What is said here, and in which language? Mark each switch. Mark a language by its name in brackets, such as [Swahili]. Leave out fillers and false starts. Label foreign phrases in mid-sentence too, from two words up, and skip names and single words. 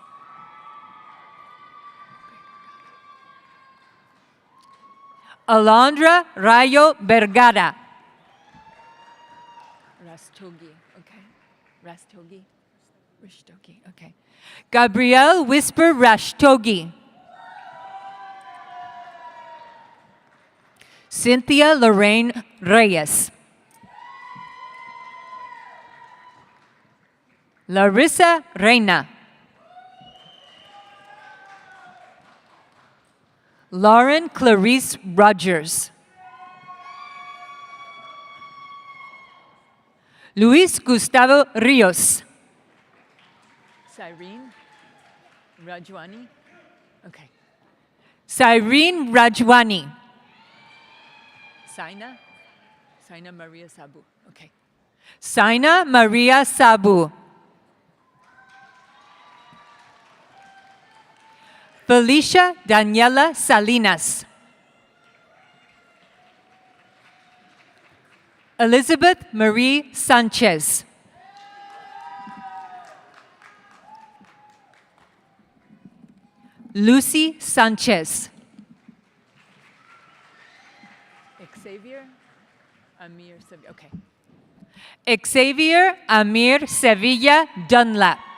[English] Alondra Rayo Vergara. Rastogi, okay. Rastogi. Okay. Gabrielle Whisper Rashtogi. Cynthia Lorraine Reyes. Larissa Reina. Lauren Clarice Rogers. Luis Gustavo Rios. Cyrene Rajwani. Okay. Cyrene Rajwani. Saina Maria Sabu. Okay. Saina Maria Sabu. Felicia Daniela Salinas. Elizabeth Marie Sanchez. Lucy Sanchez. Xavier Amir Sevilla. Okay. Xavier Amir Sevilla Dunlap.